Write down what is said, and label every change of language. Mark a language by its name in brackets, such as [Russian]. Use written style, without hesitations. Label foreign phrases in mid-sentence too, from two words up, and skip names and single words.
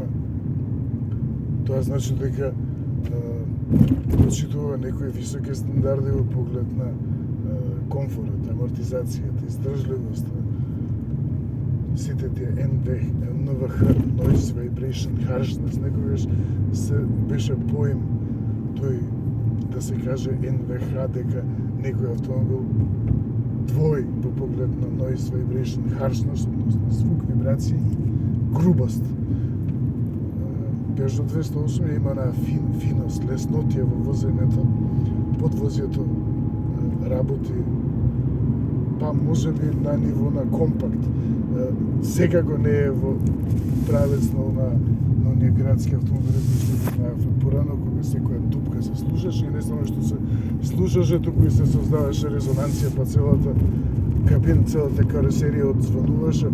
[Macedonian] Тоа значи дека почитува некои високи стандарди во поглед на комфорот, амортизацијата, издржливоста, сите тие NVH, [English] Noise Vibration Harshness, [Macedonian] некогаш се беше поим тој да се каже NVH, дека некој автомобил двој во поглед на [English] noise vibration, harshness, [Macedonian] односно звук, вибрација и грубост. Peugeot 208 има на финост, леснотија во возењето. Подвозјето работи па може би на ниво на компакт. Секако не е во правецно на оние градски автомобили кои што знаевме порано, кога секоја дупка се слушаше и не само што се слушаше, туку и се создаваше резонанција, па целата кабина, целата каросерија одзвонуваше.